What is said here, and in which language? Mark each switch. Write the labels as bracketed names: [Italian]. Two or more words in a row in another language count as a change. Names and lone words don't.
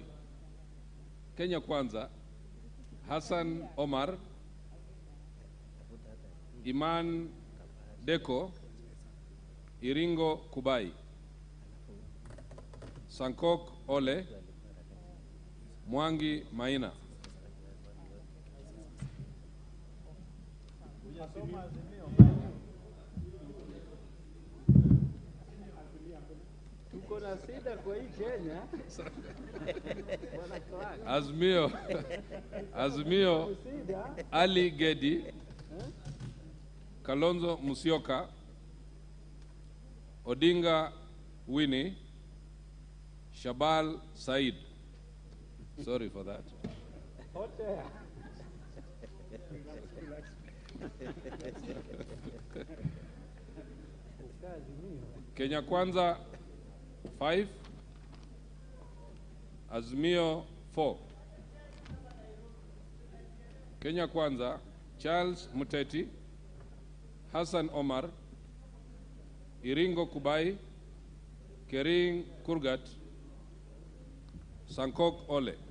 [English] Kenya Kwanza, Hassan Omar, Iman Deko, Iringo Kubai, Sankok Ole, Mwangi Maina. [Swahili] Tuko na shida kwa hii Kenya. [English] Azimio, Azimio, Ali Gedi, Kalonzo Musyoka, Odinga Winnie, Shabal Said. Sorry for that. Kenya Kwanza 5, Azimio 4. Kenya Kwanza, Charles Muteti, Hassan Omar, Iringo Kubai, Kering Kurgat, Sankok Ole.